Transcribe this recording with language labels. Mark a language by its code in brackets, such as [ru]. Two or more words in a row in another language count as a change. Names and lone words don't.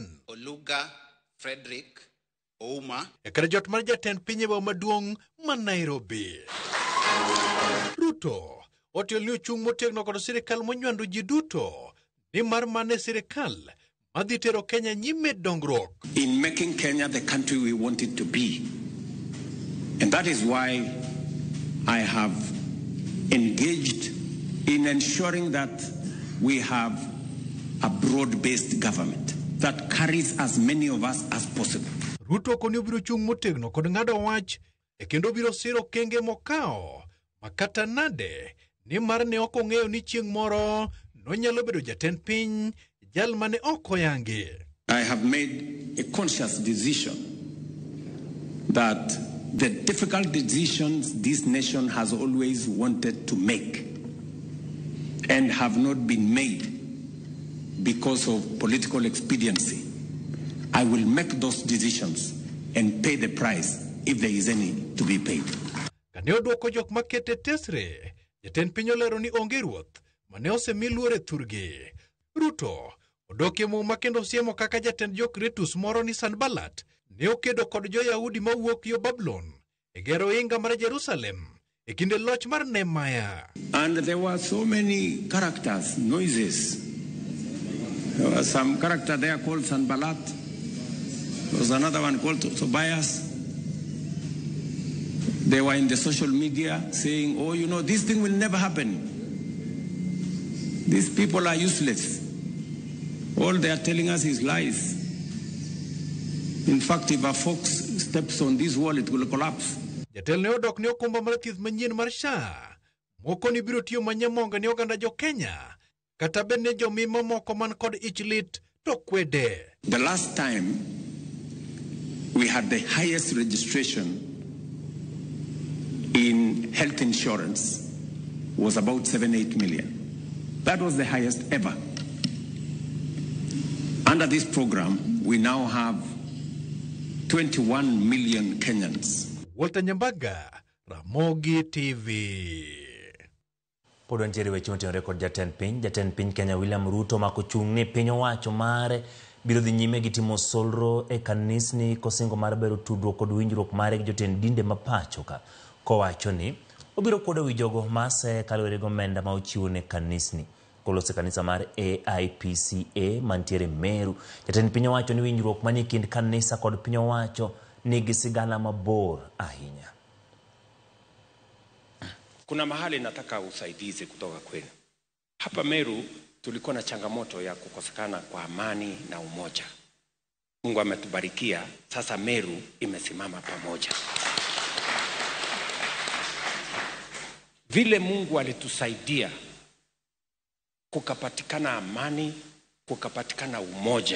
[luo] Oluga Frederick Ouma e kar jot mar jatend piny e maduong' ma Nairobi. Ruto otiolni ochung' motegno kod sirikal monywando ji duto ni mar mane sirikal madhi tero Kenya nyime dongruok. [en] In making Kenya the country we want it to be. And that is why I have engaged in ensuring that we have a broad-based government that carries as many of us as possible. [luo] Ruto koni biro chung' motegno kod ng'ado wach e kendo biro siro kenge mokao makata nade ni mar ne ok ong'eyo ni chieng' moro nonyalo bedo jatend piny jal mane ok oyangi. [en] I have made a conscious decision that the difficult decisions this nation has always wanted to make and have not been made because of political expediency, I will make those decisions and pay the price if there is any to be paid. [luo] Kane oduoko jok makete tesre, jatend piny olero ni onge ruoth mane osemi luore thurgi. Ruto odoke muma kendo siemo kaka jatend jokritus moro ni Sanballat ne okedo kod jo-Yahudi mawuok yo Babylon e gero inga mar Jerusalem e kinde loch mar Nehemiah. [en] And there were so many characters, noises. There was some character there called Sanballat. There was another one called Tobias. They were in the social media saying, oh, you know, this thing will never happen. These people are useless. All they are telling us is lies. In fact, if a fox steps on this wall, it will collapse. [luo] Jatel ne odok ne okumba mar thieth manyien mar SHA. Moko ni biro tiyo manyamonga ni oganda jo Kenya. Kata bende jo mima moko man kod ich lit to kwede. [en] The last time we had the highest registration in health insurance was about 7-8 million. That was the highest ever. Under this program, we now have 21 million Kenyans. Walter Nyambaga, Ramogi TV. [luo] Pod wantiere weche motenore kod jatend piny Kenya William Ruto mako chung' ni piny owacho mare biro dhi nyime gi timo solro e kanisni kosingo mar bero tudruok kod winjruok mare gi jotend dinde mapacho ka kowacho ni obiro kodo wi jogo mase kalore gomenda ma ochiwo ne kanisni kolose kanisa mar AIPCA mantiere Meru. Jatend piny owacho ni winjruok manie kind kanisa kod piny owacho nigi sigana mabor ahinya. [sw] Kuna mahali nataka usaidizi kutoka kwenu. Hapa Meru tulikuwa na changamoto ya kukosekana kwa amani na umoja. Mungu ametubarikia, sasa Meru imesimama pamoja. Vile Mungu alitusaidia kukapatikana amani, kukapatikana umoja.